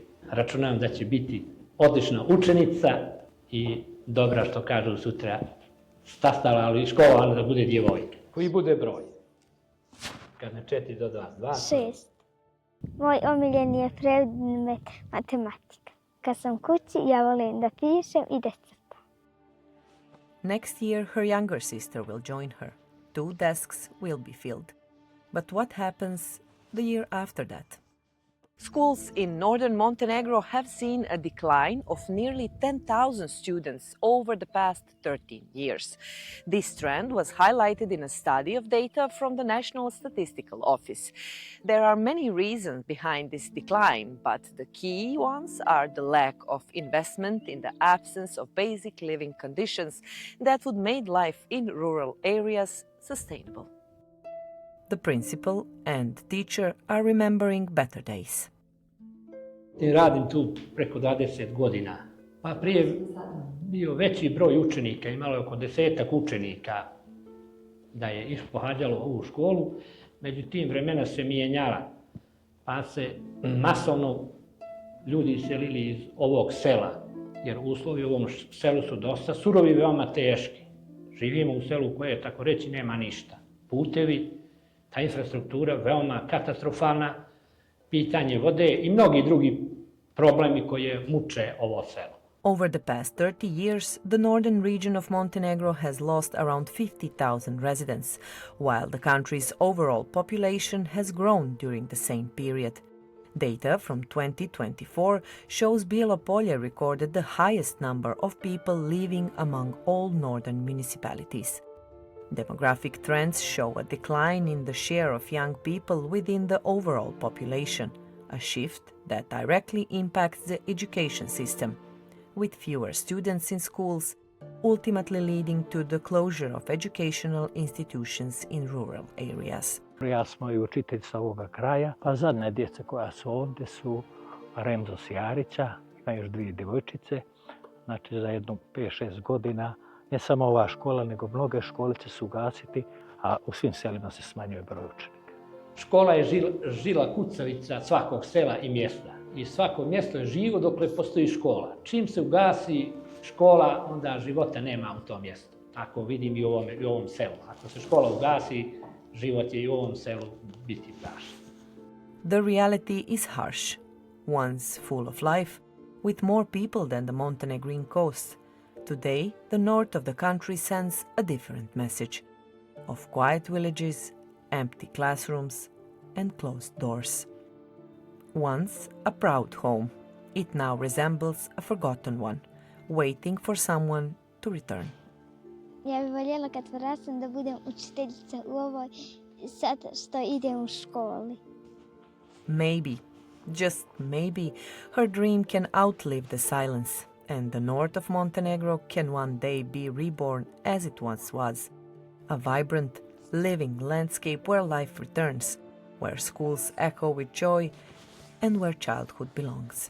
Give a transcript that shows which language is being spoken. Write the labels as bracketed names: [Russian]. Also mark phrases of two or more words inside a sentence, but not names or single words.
[Serbian] Računam da će biti odlična učenica i dobra, što kažu, sutra stasala, ali školovana da bude djevojka. Koji bude broj? Kad ne 4 do 2, 2. 6. Moj omiljeni je predmet matematika. Kad sam kući, ja volim da pišem i da crtam. [English] Next year, her younger sister will join her. 2 desks will be filled. But what happens the year after that? Schools in northern Montenegro have seen a decline of nearly 10,000 students over the past 13 years. This trend was highlighted in a study of data from the National Statistical Office. There are many reasons behind this decline, but the key ones are the lack of investment in the absence of basic living conditions that would make life in rural areas sustainable. The principal and teacher are remembering better days. [Serbian] Radim tu preko 20 godina. Pa prije bio veći broj učenika, imalo je oko 10-ak učenika da je pohađalo ovu školu. Međutim, vremena se mijenjala, pa se masovno ljudi iselili iz ovog sela, jer uslovi u ovom selu su dosta surovi i veoma teški. Živimo u selu koje, tako reći, nema ništa. Putevi, ta infrastruktura veoma katastrofalna, pitanje vode i mnogi drugi problemi koje muče ovo selo. [English] Over the past 30 years, the northern region of Montenegro has lost around 50,000 residents, while the country's overall population has grown during the same period. Data from 2024 shows Bijelopolje recorded the highest number of people living among all northern municipalities. Demographic trends show a decline in the share of young people within the overall population, a shift that directly impacts the education system, with fewer students in schools, ultimately leading to the closure of educational institutions in rural areas. [Serbian] Ja sam i učitelj sa ovoga kraja, pa zadnja djeca koja su ovdje su Remzo Sjarića, ima još 2 djevojčice, znači za jedno 5-6 godina ne samo ova škola, nego mnoge škole će se ugasiti, a u svim selima se smanjuje broj učenika. Škola je žila kucavica svakog sela i mjesta. I svako mjesto je živo dokle postoji škola. Čim se ugasi škola, onda života nema u tom mjestu. Tako vidim i u ovom selu. Ako se škola ugasi, život je i u ovom selu biti prašan. [English] The reality is harsh, once full of life, with more people than the Montenegrin coast. Today, the north of the country sends a different message of quiet villages, empty classrooms, and closed doors. Once a proud home, it now resembles a forgotten one, waiting for someone to return. [Serbian] Ja bih voljela kad porastem da budem učiteljica u ovoj sad što idem u školi. [English] Maybe, just maybe, her dream can outlive the silence, and the north of Montenegro can one day be reborn as it once was, a vibrant, living landscape where life returns, where schools echo with joy, and where childhood belongs.